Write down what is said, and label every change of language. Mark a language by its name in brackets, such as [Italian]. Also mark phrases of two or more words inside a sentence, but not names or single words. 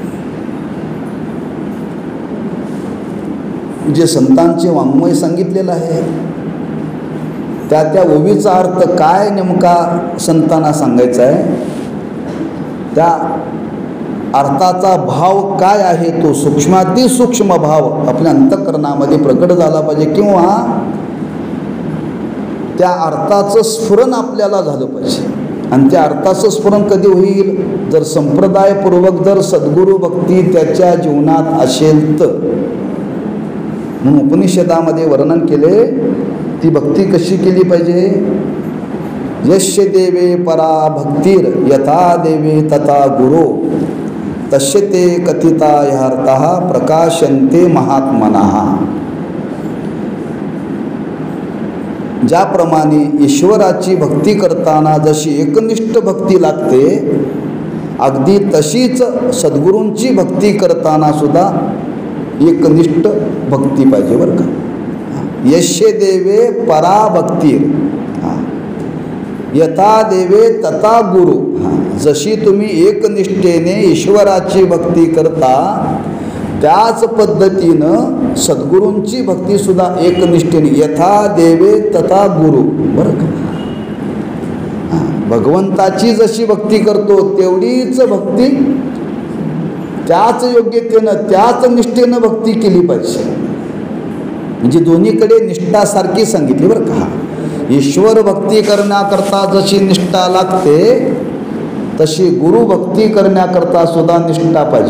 [Marathi] जे संतांचे वाङ्मय सांगितलेलं आहे त्या ओवीचा अर्थ काय नेमका संतांना सांगायचा आहे, त्या अर्थाचा भाव काय आहे, तो सूक्ष्मातिसूक्ष्म भाव आपल्या अंतःकरणामध्ये प्रकट झाला पाहिजे, किंवा त्या अर्थाचं स्फुरण आपल्याला झालं पाहिजे. आणि त्या अर्थाचं स्फुरण कधी होईल? जर संप्रदायपूर्वक जर सद्गुरू भक्ती त्याच्या जीवनात असेल तर. म्हणून उपनिषदामध्ये वर्णन केले ती भक्ती कशी केली पाहिजे. [Sanskrit] यस्य देवे परा भक्तीर यथा देवे तथा गुरो तस्य ते कथिता ह्यार्थः प्रकाशन्ते महात्मनः. [Marathi] ज्याप्रमाणे ईश्वराची भक्ती करताना जशी एकनिष्ठ भक्ती लागते, अगदी तशीच सद्गुरूंची भक्ती करताना सुद्धा एकनिष्ठ भक्ती पाहिजे बरं का. [Sanskrit] यस्य देवे परा भक्तीर यथा देवे तथा गुरु. [Marathi] जशी तुम्ही एकनिष्ठेने ईश्वराची भक्ती करता, त्याच पद्धतीनं सद्गुरूंची भक्ती सुद्धा एकनिष्ठेने [Sanskrit] यथा देवे तथा गुरु [Marathi] बरं का. भगवंताची जशी भक्ती करतो तेवढीच भक्ती त्याच योग्यतेनं त्याच निष्ठेनं भक्ती केली पाहिजे. म्हणजे दोन्हीकडे निष्ठा सारखी सांगितली बरं का. ईश्वर भक्ती करण्याकरता जशी निष्ठा लागते तशी गुरुभक्ती करण्याकरता सुद्धा निष्ठा पाहिजे.